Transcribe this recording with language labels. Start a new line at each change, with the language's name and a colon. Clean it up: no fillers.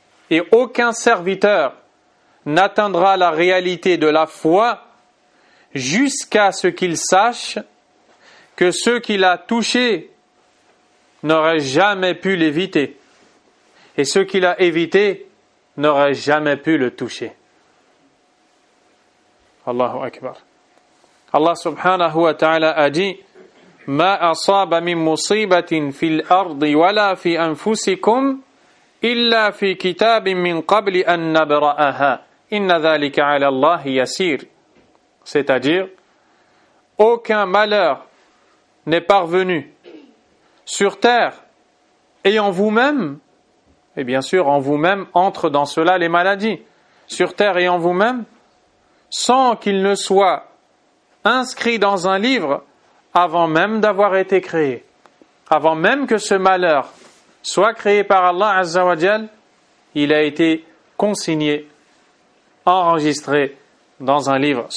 French: Et aucun serviteur n'atteindra la réalité de la foi jusqu'à ce qu'il sache que ceux qu'il a touchés n'auraient jamais pu l'éviter. Et ceux qu'il a évités n'auraient jamais pu le toucher.
Arabic: Allahu Akbar. Allah subhanahu wa ta'ala a dit: مَا أَصَابَ مِنْ مُصِيبَةٍ فِي الْأَرْضِ وَلَا فِي أَنفُسِكُمْ إِلَّا فِي كِتَابٍ مِّنْ قَبْلِ أَنْ نَبْرَأَهَا إِنَّ ذَلِكَ عَلَى اللَّهِ يَسِيرٍ.
French: C'est-à-dire, aucun malheur n'est parvenu sur terre et en vous-même, et bien sûr en vous-même entrent dans cela les maladies, sur terre et en vous-même, sans qu'il ne soit inscrit dans un livre avant même d'avoir été créé, avant même que ce malheur soit créé par Allah Azza wa Jal, il a été consigné, enregistré dans un livre.